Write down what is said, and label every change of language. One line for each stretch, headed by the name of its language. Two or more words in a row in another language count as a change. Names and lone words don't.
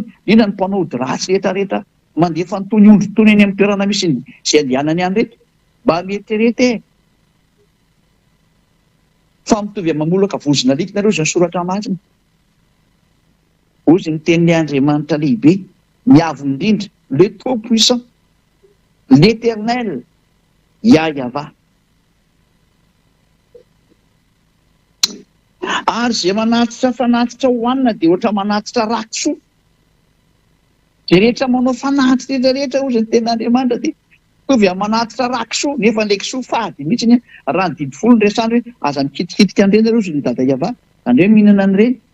Malagasy: Indrindra ny mpanao ody ratsy rehetrarehetra mandefa nytony ondry tony eny amin'ny toerana misy izay andehanany any reto. Mba mieritrerety fa mitovy amin'ny mamolaka vozona alika nareo izay soratra masina. Ozy ny tenin'ny Andriamanitra lehibe, miavo indrindra,
French: le trop puissant, l'éternel, Yahweh.
Malagasy: Ary izay manatitra fanatitra hohanina dia ohatra manatitra rakisoa. Izay rehetra manao fanatitra rehetra ozy ny tenin'Andriamanitra dia mitovy amin'ny manatitra rakisoa, nefa ilay kisoa fady mihitsy raha ny didy folo ny resany hoe aza mikitikitika an'ireny ozy ny dada Yahweh, izany hoe mihinana an'ireny.